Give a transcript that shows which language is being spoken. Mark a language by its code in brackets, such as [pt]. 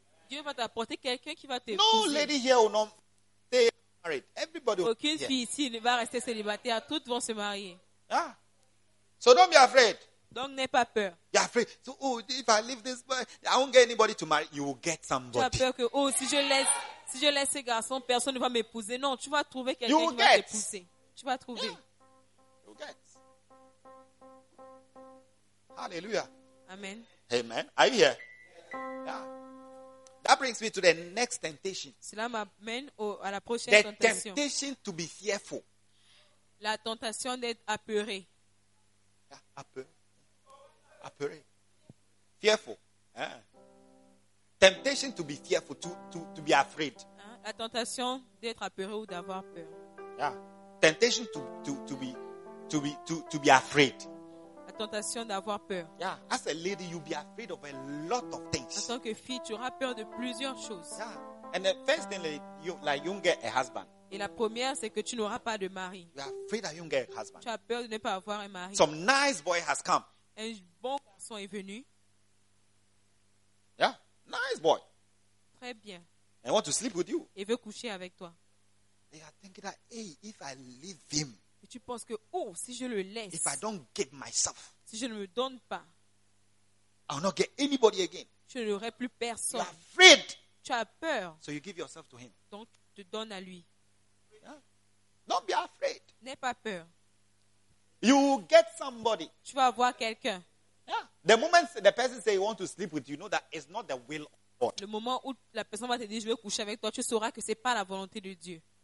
[fr] Dieu va t'apporter quelqu'un qui va te. [en] No pousser. Lady here will not stay married. Everybody. [fr] Aucune fille ici ne va rester célibataire. Toutes vont se marier. [en] Yeah. So don't be afraid. [fr] Donc n'aie pas peur. [en] You are afraid. So oh, if I leave this boy, I won't get anybody to marry. You will get somebody. [fr] Tu as peur que oh, si je laisse ces garçons, personne ne va m'épouser. Non, tu vas trouver quelqu'un [en] you [fr] qui va t'épouser. Tu vas trouver. [en] Yeah. You get. Hallelujah. Amen. Amen. Are you here? Yeah. That brings me to the next temptation. [fr] Cela m'amène à la prochaine [en] the [fr] tentation. [en] The temptation to be fearful. [fr] La tentation d'être apeuré. [en] Yeah. Apeuré. Fearful. Yeah. Temptation to be fearful, to be afraid. [fr] La tentation d'être apeuré ou d'avoir peur. [en] Yeah. Temptation to be afraid. [fr] La tentation d'avoir peur. [en] Yeah, as a lady, you'll be afraid of a lot of things. [fr] En tant que fille, tu auras peur de plusieurs choses. [en] Yeah, and the first thing, like you won't get a husband. [fr] Et la première, c'est que tu n'auras pas de mari. [en] You're afraid that you won't get a husband. [fr] Tu as peur de ne pas avoir un mari. [en] Some nice boy has come. [fr] Un bon garçon est venu. [en] Yeah, nice boy. [fr] Très bien. [en] And want to sleep with you. [fr] Et veut coucher avec toi. [en] They are thinking that, hey, if I leave him, [fr] et tu penses que, oh, si je le laisse, [en] if I don't give myself, [fr] si je ne me donne pas, [en] I'll not get anybody again. [fr] Je n'aurai plus personne. [en] You're afraid. [fr] Tu as peur. [en] So you give yourself to him. [fr] Donc, tu te donnes à lui. [en] Yeah. Don't be afraid. [fr] N'aie pas peur. [en] You will get somebody. [fr] Tu vas avoir quelqu'un. Yeah. [en] The moment the person says he wants to sleep with you, you know that it's not the will of God. [fr] Le moment où la personne va te dire, je vais coucher avec toi, tu sauras que ce n'est pas la volonté de Dieu.